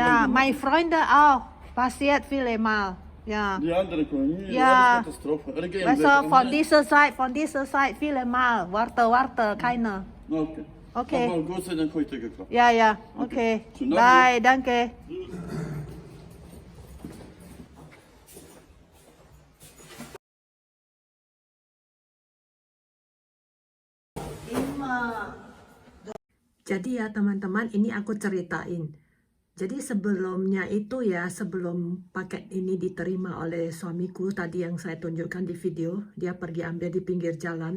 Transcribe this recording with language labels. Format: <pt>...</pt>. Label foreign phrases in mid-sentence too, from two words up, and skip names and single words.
<de>Ja, Kollege meine Freunde auch. Passiert viele Mal. Ja. macht. Die andere Kollege, Ja. alles Katastrophe. Weißt du, von dieser Seite viele Mal. Warte, keiner. Okay. Okay. Aber Gott sei Dank heute geklappt. Ja, ja, okay. Schönen Bye, Abend. danke.</de> <id>Jadi ya teman-teman, ini aku ceritain. Jadi sebelumnya itu ya, sebelum paket ini diterima oleh suamiku tadi yang saya tunjukkan di video, dia pergi ambil di pinggir jalan.</id>